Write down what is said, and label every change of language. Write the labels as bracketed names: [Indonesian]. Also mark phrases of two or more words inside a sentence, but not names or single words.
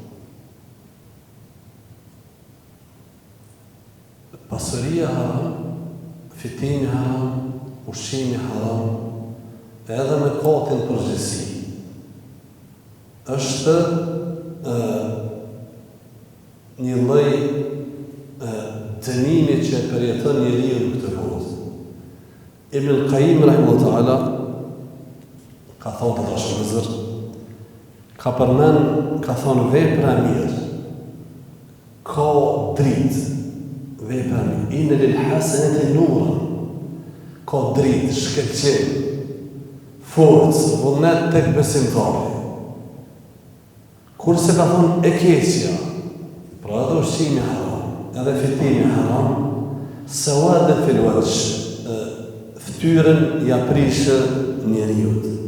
[Albanian] Pasuria haram, fitimi haram, ushqimi haram, edhe me katin përgjithësi, është një lloj dënimi që përjeton njeriu në këtë botë. Ibn al-Qayyim [Arabic] رحمه الله تعالى [Albanian] ka thonë të dashur, ka thonë vepra mirë, ka dritë, vepra mirë, [Arabic] إن للحسنة نورا, [Albanian] ka dritë, shkëlqim, forcë, vullnet tek besimtari. Kurse ka thonë e keqja, pra edhe ushqimi haram, edhe fitimi haram, [Arabic] سوادا في الوجه, [Albanian] ftyrën ja prishë njeriut.